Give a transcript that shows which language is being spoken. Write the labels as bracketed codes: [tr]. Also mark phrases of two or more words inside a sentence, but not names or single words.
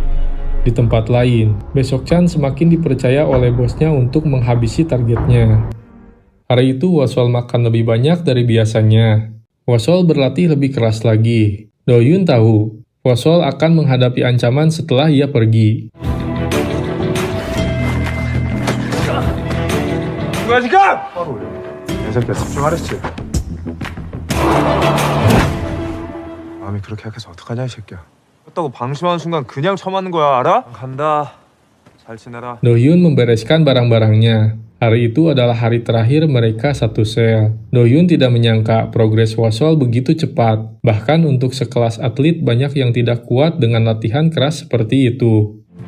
[id] Di tempat lain, Baek-seok-chan semakin dipercaya oleh bosnya untuk menghabisi targetnya. Hari itu Wosol makan lebih banyak dari biasanya. Wosol berlatih lebih keras lagi. Do-hyun tahu, Wosol akan menghadapi ancaman setelah ia pergi. [ko] 뭐야 지금? 바로 올려. 이 새끼야 집중하랬지. 마음이 그렇게 약해서 어떡하냐 이 새끼야. 떴다고 방심하는 순간 그냥 쳐맞는 거야 알아? 간다. 잘 지내라. [id] Do-hyun membereskan barang-barangnya. Hari itu adalah hari terakhir mereka satu sel. Do-hyun tidak menyangka progres Wosol begitu cepat. Bahkan untuk sekelas atlet banyak yang tidak kuat dengan latihan keras seperti itu.